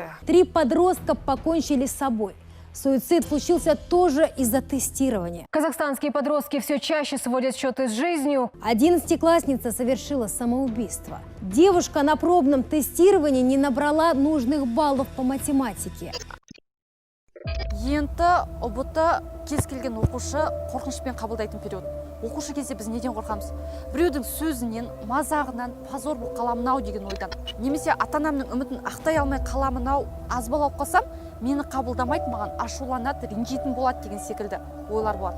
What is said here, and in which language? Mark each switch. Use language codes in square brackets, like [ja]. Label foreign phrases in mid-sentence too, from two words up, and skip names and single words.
[ru] 3 подростка покончили с собой. Суицид случился тоже из-за тестирования. Казахстанские подростки все чаще сводят счеты с жизнью. 11-классница совершила самоубийство. Девушка на пробном тестировании не набрала нужных баллов по математике. [kk] Енді ұбыты кез келген оқушы қорқынышпен қабылдайтын период. Оқушы кезде біз неден қорқамыз? Біреудің сөзінен, мазағынан позор болып қаламын-ау деген ойдан. Немесе ата-анамның үмітін ақтай алмай қаламын-ау, аз балл алып қалсам, мені қабылдамайды, маған ашуланады, ренжитін болады деген секілді ойлар болады.